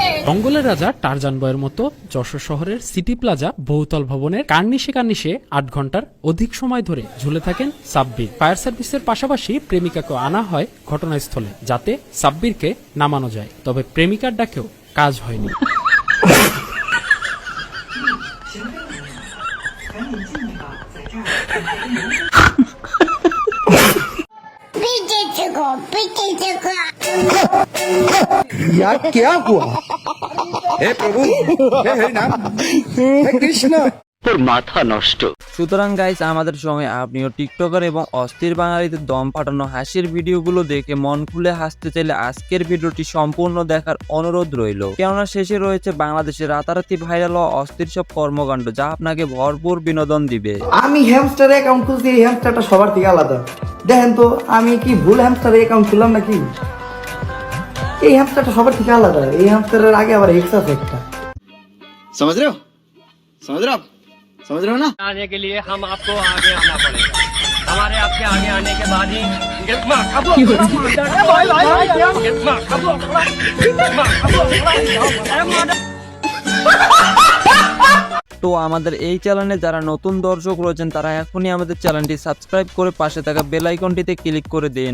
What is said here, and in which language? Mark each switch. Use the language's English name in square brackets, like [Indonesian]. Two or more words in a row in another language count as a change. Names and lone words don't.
[Bangla] জঙ্গলের রাজা টারজান বয়ের মতো যশোর শহরের সিটি প্লাজা বহুতল ভবনের কার্নিশে 8 ঘন্টার অধিক সময় ধরে ঝুলে থাকেন সাব্বির। ফায়ার সার্ভিসের পাশাপাশি প্রেমিকাকে আনা হয় ঘটনাস্থলে, যাতে সাব্বিরকে নামানো যায়। তবে প্রেমিকার ডাকেও কাজ হয়নি। [Hindi] क्या हुआ? हे प्रभु, हे हरि नाम, हे कृष्ण। [Bangla] তোর মাথা নষ্ট। সুতরাং গাইস, আমাদের সঙ্গে আপনিও টিকটকার এবং অস্থির বাঙালিদের দম ফাটানো হাসির ভিডিওগুলো দেখে মন খুলে হাসতে চাইলে আজকের ভিডিওটি সম্পূর্ণ দেখার অনুরোধ রইল, কেননা শেষে রয়েছে বাংলাদেশের রাতারাতি ভাইরাল ও অস্থির সব কর্মকাণ্ড, যা আপনাকে ভরপুর বিনোদন দিবে। আমি [English] hamster account [Bangla] খুলছি, এই হ্যামস্টারটা সবার থেকে আলাদা। দেখেন তো আমি কি ভুল [English] hamster account [Bangla] খুললাম নাকি? এই হ্যামস্টারটা সবার থেকে আলাদা। এই হ্যামস্টারের আগে আবার এক্স আছে একটা। [Hindi] समझ रहे हो? समझ रहे हो आप? समझ रहे हो ना? आने के लिए हम आपको आगे आना पड़ेगा। हमारे आपके आगे आने के बाद ही [Bangla] তো আমাদের এই চ্যানেলে যারা নতুন দর্শক রয়েছেন তারা এখনই আমাদের চ্যানেলটি সাবস্ক্রাইব করে পাশে থাকা বেল আইকনটিতে ক্লিক করে দিন।